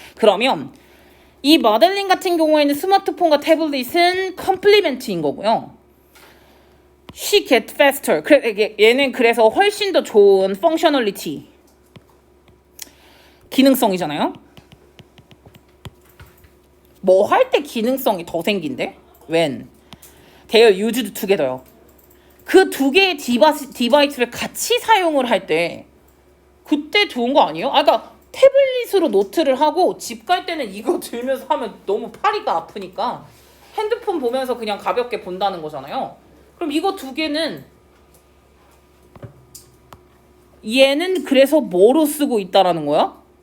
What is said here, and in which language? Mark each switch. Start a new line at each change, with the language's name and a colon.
Korean: 그러면 이 마델린 같은 경우에는 스마트폰과 태블릿은 컴플리멘트인 거고요.
English: She get faster.
Korean: 얘는 그래서 훨씬 더 좋은 펑셔널리티, 기능성이잖아요. 뭐 할 때 기능성이 더 생긴대?
English: When they are used together요.
Korean: 그 두 개의 디바이스를 같이 사용을 할 때 그때 좋은 거 아니에요? 그러니까 태블릿으로 노트를 하고 집 갈 때는 이거 들면서 하면 너무 팔이가 아프니까 핸드폰 보면서 그냥 가볍게 본다는 거잖아요. 그럼 이거 두 개는 얘는 그래서 뭐로 쓰고 있다라는 거야?